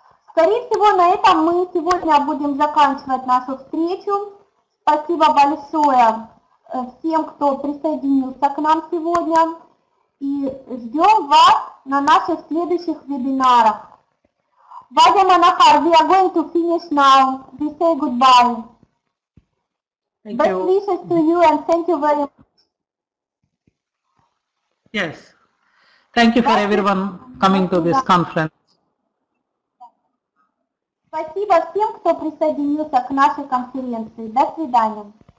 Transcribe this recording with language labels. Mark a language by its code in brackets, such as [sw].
[ru] Скорее всего, на этом мы сегодня будем заканчивать нашу встречу. Спасибо большое всем, кто присоединился к нам сегодня. И ждем вас на наших следующих вебинарах. [en] Vaidya Manahar, we are going to finish now. We say goodbye. Best wishes to you and thank you very much. Yes. Thank you for everyone coming to this conference. [ru] Спасибо всем, кто присоединился к нашей конференции. До свидания.